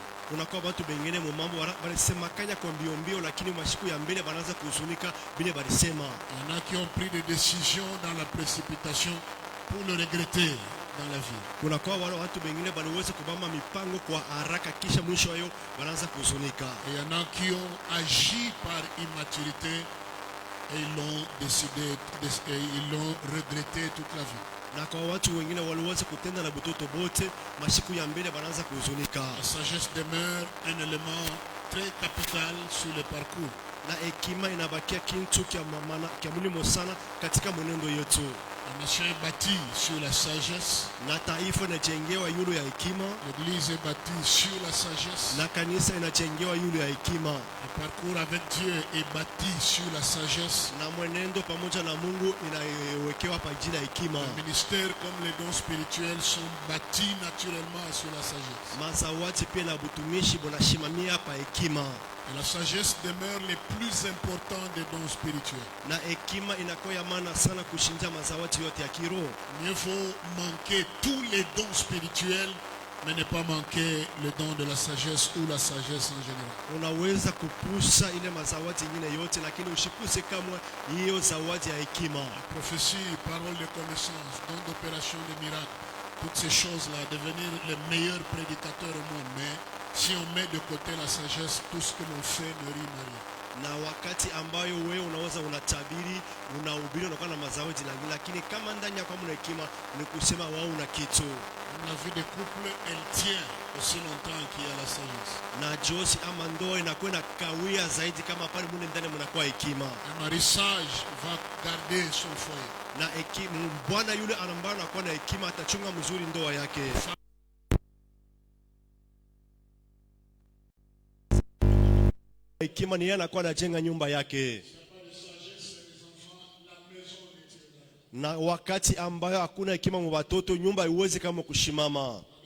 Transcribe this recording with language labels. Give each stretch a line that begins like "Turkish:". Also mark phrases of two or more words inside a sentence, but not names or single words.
French: Il y en a qui ont pris des décisions dans la précipitation pour le regretter dans la vie. Il y en a qui ont agi par immaturité et ils l'ont décidé et ils l'ont regretté toute la vie.
Swahili: na kwa watu wengine waliweza kutenda na butoto bote, mashiku ya mbele banaanza kuhuzunika.
French: La sagesse demeure un élément très capital sur le parcours.
Swahili: Na hekima inabakia kitu kia muhimu sana katika mwenendo yetu.
French: La nation est bâtie sur la sagesse.
Swahili: Na taifa inajengewa yule ya hekima.
French: L'église est bâtie sur la sagesse.
Swahili: Na kanisa inajengewa yule ya hekima.
French: Le parcours avec Dieu est bâti sur la sagesse.
Swahili: Na mwenendo pamoja na Mungu inawekewa pa ajili ya hekima.
French: Les ministères comme les dons spirituels sont bâtis naturellement sur la sagesse.
Swahili: Mazawati pia na butumishi bonashimamia pa hekima.
French: Et la sagesse demeure les plus importants des dons spirituels.
Swahili: Na hekima inakuwa ya maana sana kushinda mazawati yote ya kiroho.
French: Mieux vaut manquer tous les dons spirituels, mais ne pas manquer le don de la sagesse ou la sagesse en général.
Swahili: Unaweza kupusa ile mazawati nyingine yote, lakini ushipuse kama hiyo zawadi ya hekima.
French: La prophétie, parole de connaissance, don d'opération de miracles, toutes ces choses-là, devenir les meilleurs prédicateurs au monde. Mais si on met de côté la sagesse, tout ce que l'on fait ne rime à rien.
Swahili: Na wakati ambayo wewe unaweza unatabiri, unahubiri, unakuwa na mazawadi, lakini kama ndani yako hamna hekima, ni kusema wao una kitu.
French: La vie de couple, elle tient aussi longtemps qu'il y a la sagesse.
Swahili: Na josi ama ndoa inakuwa na kawia zaidi kama pale mune ndani mnakuwa hekima.
French: Un mari sage va garder son foyer.
Swahili: Na hekima, bwana yule ambaye anakuwa na hekima atachunga mzuri ndoa yake. Hekima ni yeye anakuwa anajenga nyumba yake. Na wakati ambayo hakuna hekima kwa watoto, nyumba haiwezi kama kushimama.